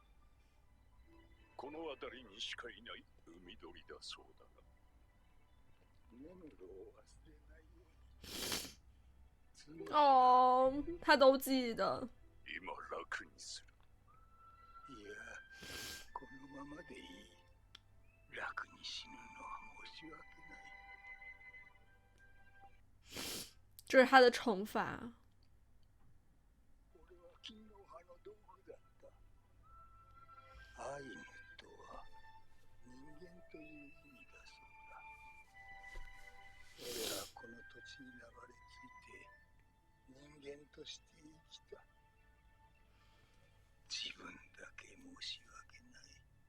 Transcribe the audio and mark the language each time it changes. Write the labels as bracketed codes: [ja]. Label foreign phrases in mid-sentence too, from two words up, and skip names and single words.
[ja] この辺りにしかいない海鳥だそうだが、根室を忘れないように。 [zh] 哦，他都记得。 [ja] 今楽にする。いや、このままでいい。楽に死ぬのは申し訳ない。 [zh] 这是他的惩罚。 [ja] 俺は金の葉の道具だった。アイヌとは人間という意味だそうだ。俺はこの土地に流れ着いて人間として生きた。自分だけ申し訳ない。